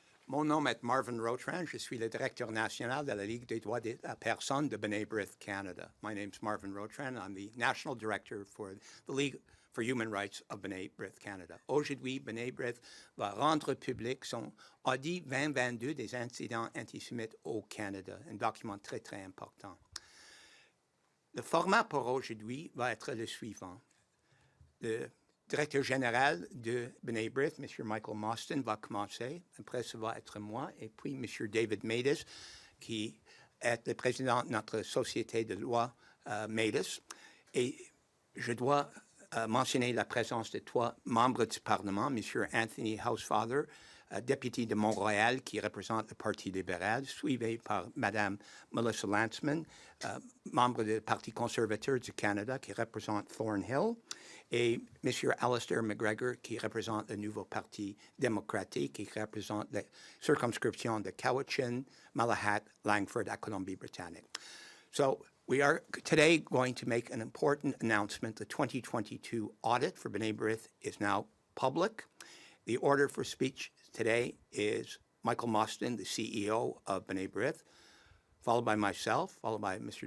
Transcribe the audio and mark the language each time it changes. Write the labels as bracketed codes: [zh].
[fr] Mon nom est Marvin Rotrand. Je suis le directeur national de la Ligue des droits de la personne de B'nai Brith Canada. [en] My name is Marvin Rotrand. I'm the national director for the League for Human Rights of B'nai Brith Canada. [fr] Aujourd'hui, B'nai Brith va rendre public son Audit 2022 des incidents antisémites au Canada, un document très, très important. Le format pour aujourd'hui va être le suivant. Le directeur général de B'nai Brith, M. Michael Mostyn, va commencer. Après, ça va être moi. Et puis, M. David Matus, qui est le président de notre société de loi Matus. Et je dois mentionner la présence de trois membres du Parlement, M. Anthony Housefather, député de Montréal, qui représente le Parti libéral, suivi par Mme Melissa Lantsman, membre du Parti conservateur du Canada, qui représente Thornhill, et M. Alistair MacGregor, qui représente le nouveau Parti démocratique, qui représente la circonscription de Cowichan, Malahat, Langford, à Colombie-Britannique. [en] So we are today going to make an important announcement. The 2022 audit for B'nai Brith is now public. The order for speech today is Michael Mostyn, the CEO of B'nai Brith, followed by myself, followed by Mr.